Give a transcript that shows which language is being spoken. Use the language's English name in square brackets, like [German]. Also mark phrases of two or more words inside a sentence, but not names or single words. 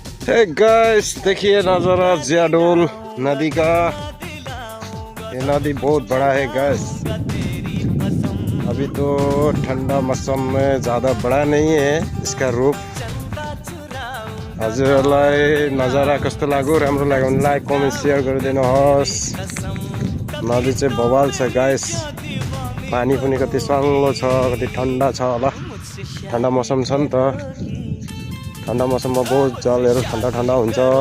[English] hey guys [Hindi] देखिए नजारा जियाडोल नदी का। ये नदी बहुत बड़ा है गाइस। अभी तो ठंडा मौसम में ज़्यादा बड़ा नहीं है इसका रूप। [Nepali] हजुरहरूलाई नजारा कस्तो लाग्यो, राम्रो लाग्यो भने [English] like comment share [Nepali] गरिदिनुहोस्। नदी चाहिँ बवाल छ गाइस। पानी पनि कति सङ्लो छ, कति ठन्डा छ होला। [Hindi] ठन्डा मौसम [Nepali] छ नि त, ठन्डा मौसममा बहुत जलहरू ठन्डा ठन्डा हुन्छ।